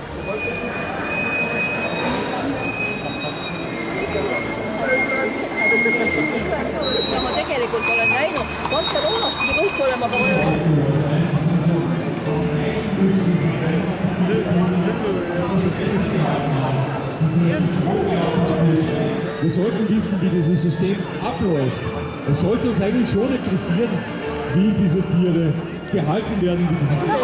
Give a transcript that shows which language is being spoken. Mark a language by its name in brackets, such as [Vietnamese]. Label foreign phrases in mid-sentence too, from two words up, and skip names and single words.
[Estonian] Ma tegelikult olen näinud, Barcelonas pidi kõik olema [German] Wir sollten wissen, wie dieses System abläuft. Es sollte uns eigentlich schon interessieren, wie diese Tiere gehalten werden, wie diese Tiere.